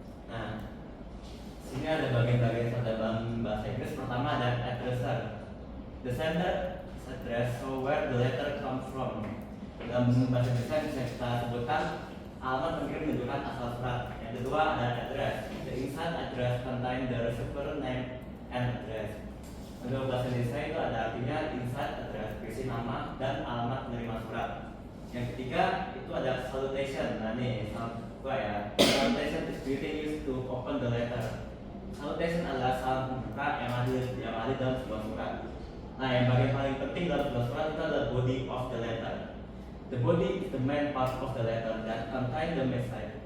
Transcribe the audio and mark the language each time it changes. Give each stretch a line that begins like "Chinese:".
Indonesian: Nah, sini ada bagian-bagian surat dalam bahasa Inggris. Pertama ada addresser.
English: The sender address, so where the letter comes from.
Indonesian: Dalam bahasa Inggris bisa kita sebutkan alamat pengirim menunjukkan asal surat. Yang kedua ada address.
English: The inside address contain the receiver name and address.
Indonesian: Untuk bahasa Indonesia itu ada artinya inside address, berisi nama dan alamat penerima surat. Yang ketiga itu ada salutation. Nah nih, gua ya.
English: Salutation is greeting used to open the letter.
Indonesian: Salutation adalah salam pembuka yang ada dalam sebuah surat. Nah, yang bagian paling penting dalam sebuah surat itu adalah body of the letter.
English: The body is the main part of the letter that contain the message.